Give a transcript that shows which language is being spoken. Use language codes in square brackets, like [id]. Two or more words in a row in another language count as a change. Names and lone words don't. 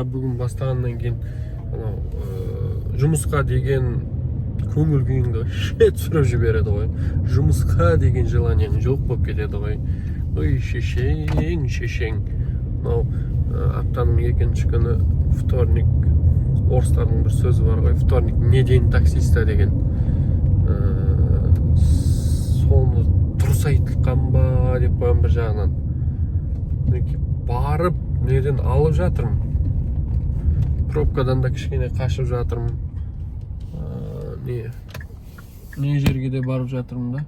[kk] Бүгін бастағаннан кейін жұмысқа деген көңіл күйіңді шет сүріп жібереді ғой. Жұмысқа деген желанияң жоқ болып кетеді ғой. Ой, шешең. Аптаның екінші күні вторник, орыстардың бір сөзі бар ғой. [ru] Вторник не день таксиста деген. [kk] Соны дұрыс айтылған ба деп қойған бір жағынан. Барып, неден алып жатырмын. Пробкадан да кішкене қашып жатырмын. Не жерге де барып жатырмын да.